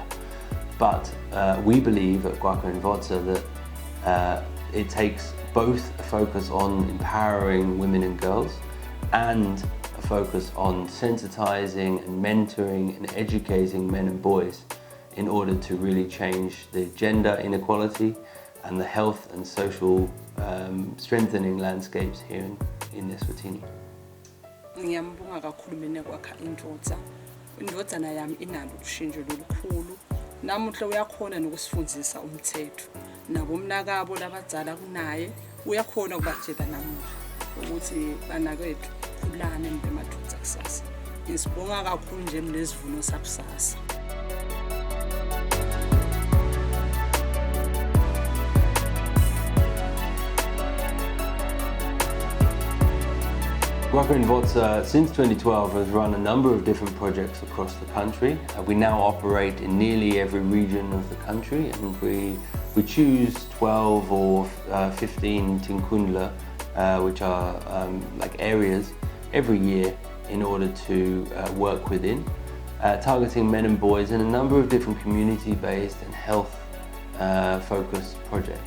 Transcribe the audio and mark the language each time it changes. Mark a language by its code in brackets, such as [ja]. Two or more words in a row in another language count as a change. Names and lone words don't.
[en] But we believe at Kwakha Indvodza that it takes both a focus on empowering women and girls and a focus on sensitizing and mentoring and educating men and boys in order to really change the gender inequality and the health and social strengthening landscapes here in Eswatini. [ss] Ngiyambonga kakhulu mina Kwakha Indvodza. Indvodzana yami inalo ushintsho lolukhulu. Namuhla uyakhona nokusifundisa umthetho. Nabo mnakabo labadzala kunaye uyakhona ukubatshela namuhla ukuthi banakethu khulane nibemadvodza kusasa. Ngisibonga kakhulu nje Sivuno Sakusasa. [en] Kwakha Indvodza, since 2012, has run a number of different projects across the country. We now operate in nearly every region of the country, and we choose 12 or 15 tinkundla, which are like areas, every year in order to work within, targeting men and boys in a number of different community-based and health-focused projects.